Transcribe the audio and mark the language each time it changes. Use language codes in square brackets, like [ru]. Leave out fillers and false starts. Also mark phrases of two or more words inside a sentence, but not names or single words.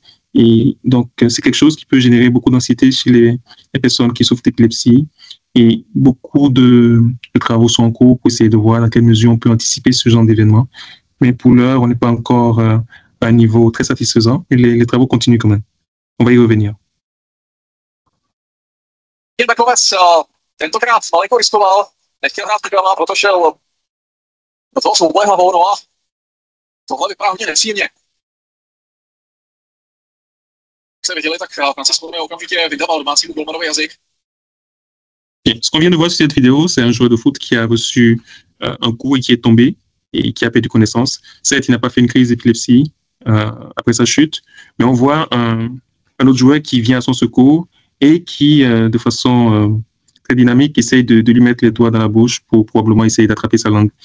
[fr] Et donc, c'est quelque chose qui peut générer beaucoup d'anxiété chez les personnes qui souffrent d'épilepsie. Et beaucoup de travaux sont en cours pour essayer de voir dans quelle mesure on peut anticiper ce genre d'événement. Mais pour l'heure, on n'est pas encore à un niveau très satisfaisant. Et les travaux continuent quand même. On va y revenir. [cs] Bakovec tentokrát malinko riskoval, nechtěl hrát Krama, proto šel do toho souboje hlavou, no a tohle vypadá hodně nepříjemně. Jak jste viděli, tak Francis Korme okamžitě vydával domácímu golmanovi jazyk. [fr] Ce qu'on vient de voir sur cette vidéo, c'est un joueur de foot qui a reçu un coup et qui est tombé et qui a perdu connaissance. Certes, il n'a pas fait une crise d'épilepsie après sa chute, mais on voit un autre joueur qui vient à son secours et qui, de façon très dynamique, essaye de lui mettre les doigts dans la bouche pour probablement essayer d'attraper sa langue.